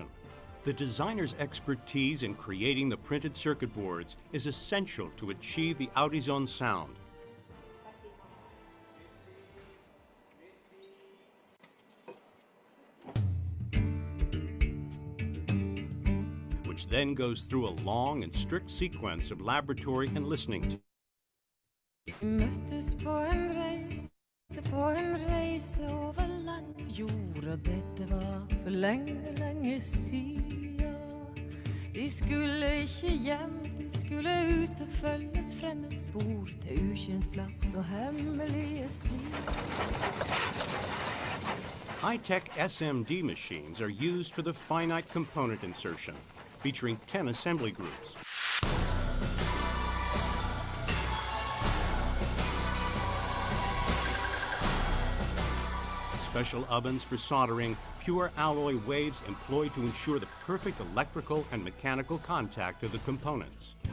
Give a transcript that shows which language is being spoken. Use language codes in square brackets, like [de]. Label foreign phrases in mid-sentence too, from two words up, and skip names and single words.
[en] The designer's expertise in creating the printed circuit boards is essential to achieve the Audison sound. Which then goes through a long and strict sequence of laboratory and listening. [no] Vi möttes på en race ute på en reise over land og jord, og dette var for lenge, lenge siden. De skulle ikke hjem, de skulle ut og følge fremmed spor til ukjent plass og hemmelige stier. [en] High-tech SMD machines are used for the finite component insertion, featuring 10 assembly groups. Special ovens for soldering, pure alloy waves employed to ensure the perfect electrical and mechanical contact of the components.